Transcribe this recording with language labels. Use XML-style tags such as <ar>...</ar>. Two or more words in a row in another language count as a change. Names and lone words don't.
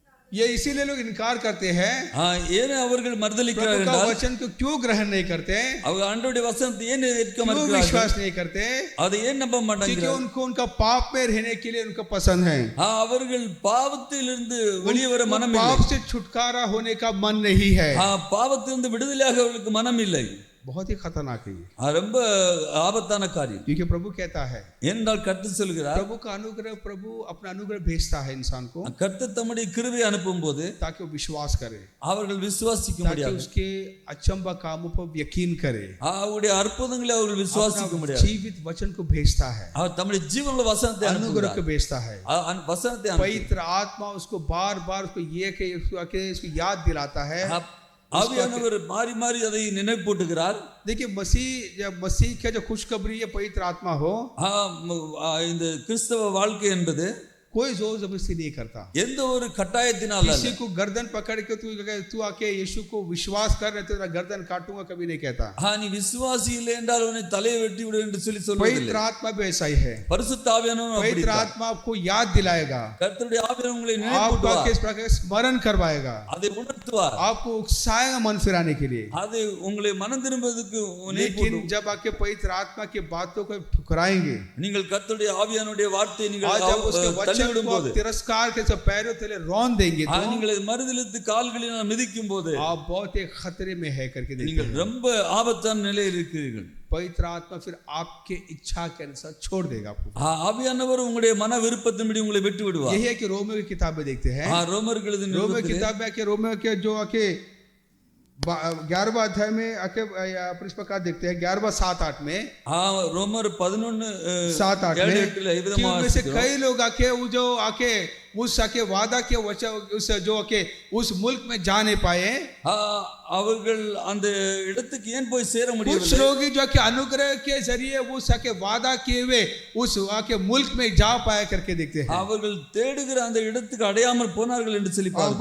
<hi>ये इसीलिए लोग इनकार करते हैं,</hi> <ta>ஏன் அவர்கள்</ta> <hi>प्रभु</hi> <ta>மறுதலிக்கிறார்கள்</ta> <hi>का</hi> <ta>என்றால்</ta> <hi>वचन को क्यों ग्रहण नहीं करते,</hi> <ta>அவங்க ஆண்டவருடைய வசனத்தை ஏன் ஏற்க</ta> <hi>क्यों</hi> <ta>மறுக்கிறார்கள்,</ta> <hi>विश्वास नहीं करते,</hi> <ta>அதை ஏன் நம்ப</ta> <hi>क्योंकि</hi> <ta>மாட்டாங்க?</ta> <hi>उनको उनका पाप में रहने के लिए उनको पसंद है,</hi> <ta>அவர்கள் பாவத்திலிருந்து வெளியே வர மனம் இல்லை,</ta> <hi>पाप से छुटकारा होने का मन नहीं है।</hi> <ta>பாவத்திலிருந்து விடுதலையாக அவர்களுக்கு மனம் இல்லை.</ta> <hi>बहुत ही खतरनाक है ये,</hi> <ta>ரொம்ப ஆபத்தான காரியம்.</ta> <hi>क्योंकि प्रभु कहता है,</hi> <ta>ஏனென்றால் கர்த்தர் சொல்கிறார்,</ta> <hi>प्रभु का अनुग्रह, प्रभु अपना अनुग्रह भेजता है इंसान को</hi> <ta>கர்த்தர் தம்முடைய கிருபையை அனுப்பும்போது</ta> <hi>ताकि वो विश्वास करे,</hi> <ta>அவர்கள் விசுவாசிக்க</ta> <hi>ताकि</hi> <ta>முடியாது,</ta> <hi>उसके अचंबा कामों पर यकीन करे,</hi> <ta>அவருடைய அற்புதங்களை அவர்கள் விசுவாசிக்க முடியாது.</ta> <hi>जीवित वचन को भेजता है,</hi> <ta>அவர் தம்முடைய ஜீவனுள்ள வசனத்தை</ta> <hi>अनुग्रह</hi> <ta>அனுப்புகிறார்,</ta> <hi>को भेजता है,</hi> <ta>வசனத்தை</ta> <hi>पवित्र आत्मा उसको बार बार उसको ये के उसको याद दिलाता है।</hi> <ta>ஆவியானவர் மாறி மாறி அதை நினைப்பூட்டுகிறார்.</ta> <hi>देखिए मसीह, जब मसीह का जो खुशखबरी है पवित्र आत्मा हो,</hi> <ta>இந்த கிறிஸ்தவ வாழ்க்கை என்பது</ta> <hi>कोई जोर जबरदस्ती नहीं करता,</hi> <ta>எந்த ஒரு கட்டாயத்தினால</ta> <hi>किसी को गर्दन पकड़ के तू आके यीशु को विश्वास कर रहे तेरा गर्दन काटूंगा कभी नहीं कहता।</hi> <ta>நீ விசுவாசி இல்லை என்றால் உன்னை தலையை வெட்டி விடு என்று சொல்லி சொல்வதில்லை.</ta> <hi>पवित्र आत्मा भी ऐसा ही है,</hi> <ta>பரிசுத்த ஆவியானவர்</ta> <hi>पवित्र आत्मा आपको याद दिलाएगा,</hi> <ta>கர்த்தருடைய ஆவியானவர் உங்களை</ta> <hi>आपको</hi> <ta>நினைப்பூட்டுவார்,</ta> <hi>किस प्रकार स्मरण करवाएगा,</hi> <ta>அதை உணர்த்துவார்,</ta> <hi>आपको उकसाएगा मन फिराने के लिए।</hi> <ta>அது உங்களை மனம் திரும்புவதற்கு</ta> <hi>लेकिन जब आके पवित्र आत्मा की बातों को ठुकराएंगे,</hi> <ta>நீங்கள் கர்த்தருடைய ஆவியானவருடைய வார்த்தையை நீங்கள்</ta> <hi>जब उसके वचन को तिरस्कार के पैरों तले रौन देंगे तो</hi> <ta>நீங்கள் மறுதலித்து கால்களினால் மிதிக்கும் போது</ta> <hi>आप बहुत एक खतरे में है करके</hi> <ta>நீங்கள்</ta> <hi>देखिए।</hi> <ta>ரொம்ப ஆபத்தான நிலையில் இருக்கிறீர்கள்.</ta> <hi>पवित्र आत्मा फिर आपके इच्छा के अनुसार छोड़ देगा आपको।</hi> <ta>ஆவியானவர் உங்களுடைய மன விருப்பத்தின்படி உங்களை விட்டு விடுவார்.</ta> <hi>यही है कि रोमियो की किताबें देखते हैं,</hi> <ta>ரோமர்கள்</ta> <hi>रोमियो किताब में आके रोमियो के जो आके 11वां अध्याय में आके इस प्रकार देखते हैं 11वां 7-8 में,</hi> <ta>ரோமர்</ta> <hi>11-7-8 में से कई लोग आके वो जो आके उस आके वादा के वचन उस जो आके उस मुल्क में जा नहीं पाए,</hi> <ta>அவர்கள் அந்த இடத்துக்கு ஏன் போய் சேர</ta> <hi>कुछ</hi> <ta>முடியவில்லை?</ta> <hi>लोग जो कि अनुग्रह के जरिए उस आके वादा किए हुए उस आके मुल्क में जा पाया करके देखते हैं।</hi> <ta>அவர்கள் தேடுகிற அந்த இடத்துக்கு அடையாமல் போனார்கள் என்று சொல்லி பார்க்கிறோம்.</ta>